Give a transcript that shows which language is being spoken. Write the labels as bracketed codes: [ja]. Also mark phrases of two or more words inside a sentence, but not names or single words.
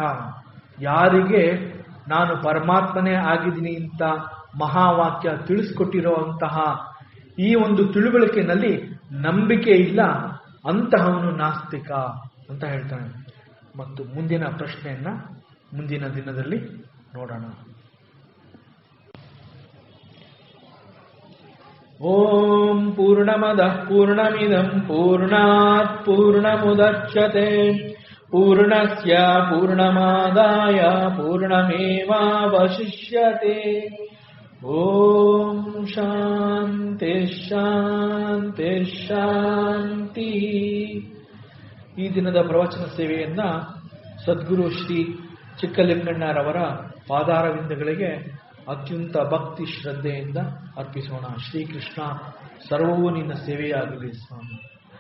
[kn] ಯಾರಿಗೆ ನಾನು ಪರಮಾತ್ಮನೇ ಆಗಿದ್ದೀನಿ ಅಂತ ಮಹಾವಾಕ್ಯ ತಿಳಿಸ್ಕೊಟ್ಟಿರುವಂತಹ ಈ ಒಂದು ತಿಳುವಳಿಕೆಯಲ್ಲಿ ನಂಬಿಕೆ ಇಲ್ಲ, ಅಂತಹವನು ನಾಸ್ತಿಕ ಅಂತ ಹೇಳ್ತಾನೆ. ಮತ್ತು ಮುಂದಿನ ಪ್ರಶ್ನೆಯನ್ನ ಮುಂದಿನ ದಿನದಲ್ಲಿ ನೋಡೋಣ. [sa] ಓಂ ಪೂರ್ಣಮದಃ ಪೂರ್ಣಮಿದಂ ಪೂರ್ಣಾತ್ ಪೂರ್ಣಮುದಚ್ಯತೆ ಪೂರ್ಣಸ್ಯ ಪೂರ್ಣಮಾದಾಯ ಪೂರ್ಣಮೇವಾವಶಿಷ್ಯತೆ. ಓಂ ಶಾಂತಿ ಶಾಂತಿ ಶಾಂತಿ. [kn] ಈ ದಿನದ ಪ್ರವಚನ ಸೇವೆಯನ್ನ ಸದ್ಗುರು ಶ್ರೀ ಚಿಕ್ಕಲಿಂಗಣ್ಣರವರ ಪಾದಾರವಿಂದಗಳಿಗೆ ಅತ್ಯಂತ ಭಕ್ತಿ ಶ್ರದ್ಧೆಯಿಂದ ಅರ್ಪಿಸೋಣ. ಶ್ರೀಕೃಷ್ಣ, ಸರ್ವವೂ ನಿನ್ನ ಸೇವೆಯಾಗಲಿ ಸ್ವಾಮಿ.